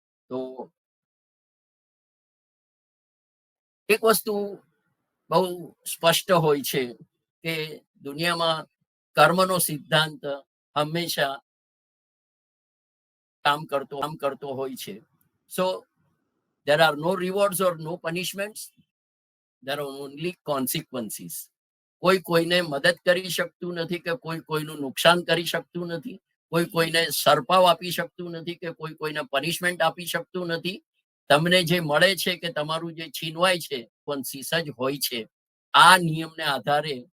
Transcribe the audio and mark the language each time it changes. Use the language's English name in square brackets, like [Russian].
[Gujarati] તો એક વસ્તુ બહુ સ્પષ્ટ હોય છે કે દુનિયામાં કર્મનો સિદ્ધાંત હંમેશા કામ કરતો હોય છે. [English] So there are no rewards or no punishments, there are only consequences. [Gujarati] કોઈ કોઈને મદદ કરી શકતું નથી કે કોઈ કોઈનું નુકસાન કરી શકતું નથી, કોઈ કોઈને સરપાવ આપી શકતું નથી કે કોઈ કોઈને પનિશમેન્ટ આપી શકતું નથી. તમને જે મળે છે કે તમારું જે છીનવાય છે કોન્સિસ જ હોય છે. આ નિયમને આધારે